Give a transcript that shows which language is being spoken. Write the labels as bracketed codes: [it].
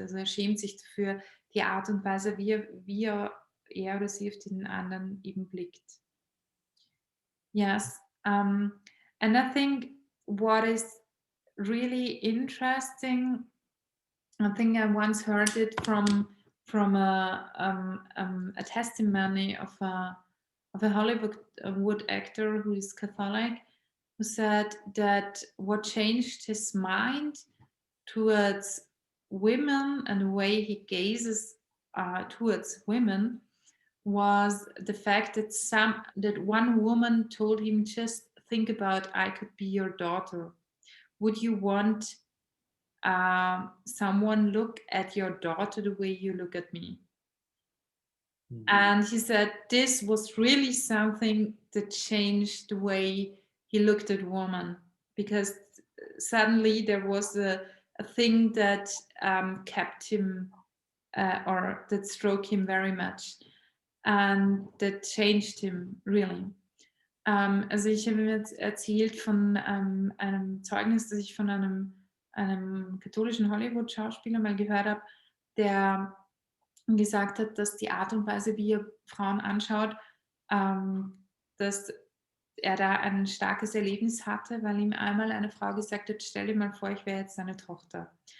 [de] Also er schämt sich dafür die Art und Weise, wie er oder sie auf den anderen eben blickt. [en] Yes. And I think what is really interesting, I think I once heard it from a testimony of a Hollywood actor who is Catholic, who said that what changed his mind towards women and the way he gazes towards women was the fact that one woman told him, just think about, I could be your daughter. Would you want someone look at your daughter the way you look at me? Mhm. And he said this was really something that changed the way he looked at women, because suddenly there was a thing that kept him or that struck him very much. And that changed him really. [de] Also ich habe mir jetzt erzählt von einem Zeugnis, das ich von einem katholischen Hollywood-Schauspieler mal gehört habe, der gesagt hat, dass die Art und Weise, wie er Frauen anschaut, dass er da ein starkes Erlebnis hatte, weil ihm einmal eine Frau gesagt hat, stell dir mal vor, ich wäre jetzt deine Tochter.